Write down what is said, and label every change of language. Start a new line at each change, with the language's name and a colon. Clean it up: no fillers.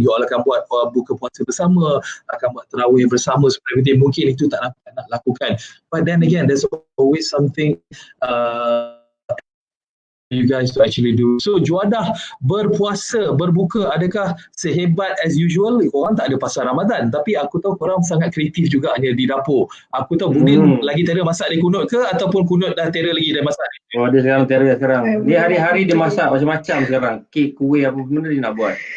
English: You all
Malay: akan buat buka puasa bersama, akan buat tarawih bersama seperti mungkin itu tak dapat nak lakukan.
English: But then again, there's always something you guys to actually do.
Malay: So Juadah berpuasa, berbuka, adakah sehebat
English: as usual?
Malay: Korang tak ada pasal Ramadan, tapi aku tahu korang sangat kreatif juga hanya di dapur. Aku tahu Budin lagi terror masak dia Kunut ke, ataupun Kunut dah terror lagi dia masak dia? Dia sekarang terror sekarang. Dia hari-hari dia masak macam-macam sekarang. Kek, kuih, apa benda dia nak buat.